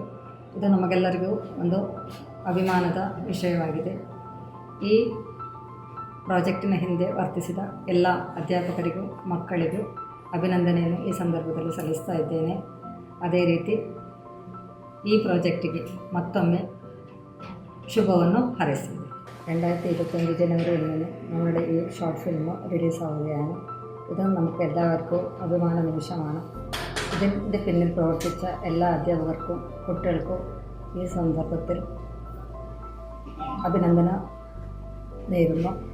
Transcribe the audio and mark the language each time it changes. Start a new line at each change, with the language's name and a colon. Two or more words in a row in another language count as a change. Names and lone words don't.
Kannada: ಇದು ನಮಗೆಲ್ಲರಿಗೂ ಒಂದು ಅಭಿಮಾನದ ವಿಷಯವಾಗಿದೆ. ಈ ಪ್ರಾಜೆಕ್ಟಿನ ಹಿಂದೆ ವರ್ತಿಸಿದ ಎಲ್ಲ ಅಧ್ಯಾಪಕರಿಗೂ ಮಕ್ಕಳಿಗೂ ಅಭಿನಂದನೆಯನ್ನು ಈ ಸಂದರ್ಭದಲ್ಲಿ ಸಲ್ಲಿಸ್ತಾ ಇದ್ದೇನೆ. ಅದೇ ರೀತಿ ಈ ಪ್ರಾಜೆಕ್ಟಿಗೆ ಮತ್ತೊಮ್ಮೆ ശുഭವನ್ನು ಹಾರೈಸಿದೆ.
Malayalam: 2025 ജനുവരി 1 നമ്മുടെ ഈ
English: short film
Malayalam: റിലീസ് ആവുകയാണ്. ഇത് നമുക്ക് എല്ലാവർക്കും അഭിമാന നിമിഷമാണ്. ഇതിൻ്റെ പിന്നിൽ പ്രവർത്തിച്ച എല്ലാ അധ്യാപകർക്കും കുട്ടികൾക്കും ഈ സന്ദർഭത്തിൽ അഭിനന്ദനം നേരുന്നു.